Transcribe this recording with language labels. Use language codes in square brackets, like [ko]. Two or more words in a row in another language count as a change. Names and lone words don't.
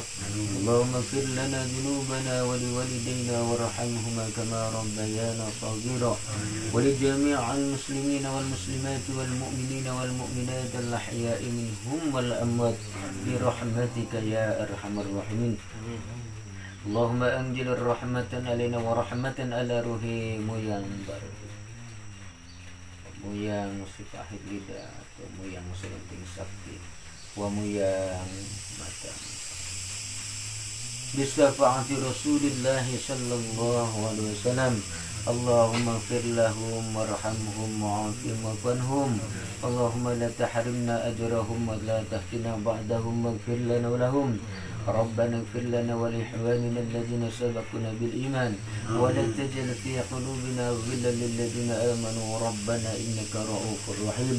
[ar] اللهم اغفر لنا ذنوبنا ولوالدينا وارحمهما كما ربيانا صغيرا ولجميع المسلمين والمسلمات والمؤمنين والمؤمنات الأحياء منهم والأموات برحمتك يا أرحم الراحمين. اللهم أنزل الرحمة علينا ورحمة على روحي Muyang Sifahid Lidah atau Muyang Selenting Sakti wa Muyang Matang بشفاعة رسول الله صلى الله عليه وسلم. اللهم اغفر لهم وارحمهم وعافهم واعف عنهم. اللهم لا تحرمنا أجرهم ولا تفتنا بعدهم واغفر لنا ولهم. ربنا اغفر لنا ولإخواننا الذين سبقونا بالإيمان ولا تجعل في قلوبنا غلا للذين آمنوا ربنا إنك رؤوف رحيم.